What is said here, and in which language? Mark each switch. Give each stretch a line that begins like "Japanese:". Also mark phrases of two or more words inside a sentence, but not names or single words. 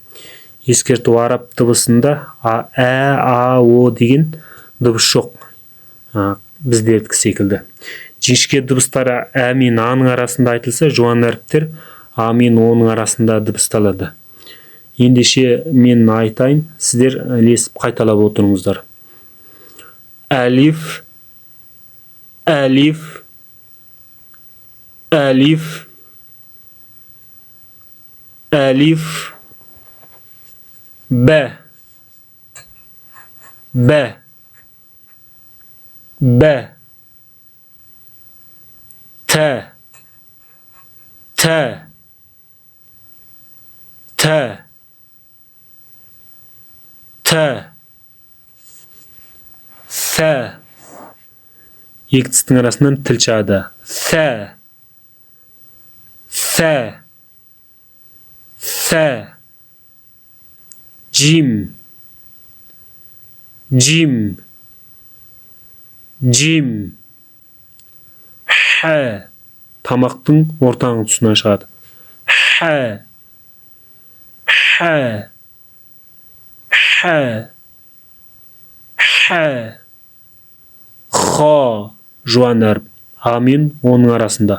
Kazakh: Ескерту: араб дыбысында о деген дыбыс жоқ. Біздердікі секілді. Жіңішке дыбыстары ә мен аның арасында айтылса, жуан әріптер а мен оның арасында дыбысталады. Ендеше мен айтайын, сіздер ілесіп қайталап отырыңыздар. Әлиф, әлиф, әлиф, әлиф, Б, Б, Б, Т, Т, Т, Т, С. Екі тістің арасынан тіл шығады. С, С, С. Джим, джим, джим. Х. Тамақтың ортаңғы тұсынан шығады. Х, Х, Х, Х. Хо. Жуан әріп. А мен оның арасында.